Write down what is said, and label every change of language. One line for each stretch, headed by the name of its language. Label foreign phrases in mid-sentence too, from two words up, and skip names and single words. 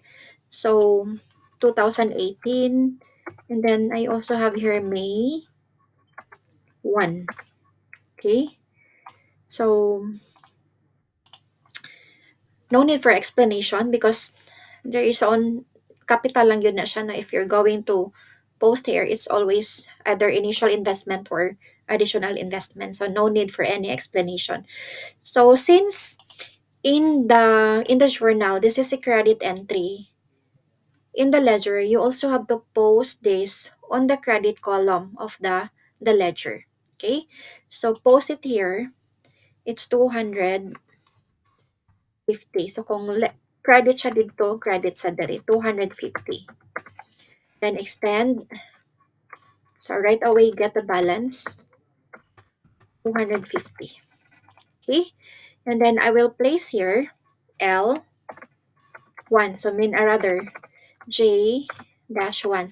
English: So 2018. And then I also have here May 1. Okay. So no need for explanation because there is on capital
Filipino: lang yun na siya na
English: if you're going to post here, it's always either initial investment or additional investment. So no need for any explanation. So since in the journal, this is a credit entry. In the ledger, you also have to post this on the credit column of the ledger. Okay? So post it here. It's 250.
Hiligaynon: So kung credit siya dito, credit sa diri, 250.
English: Then extend. So right away, get the balance, 250. Okay? And then I will place here L 1. So rather J dash 1.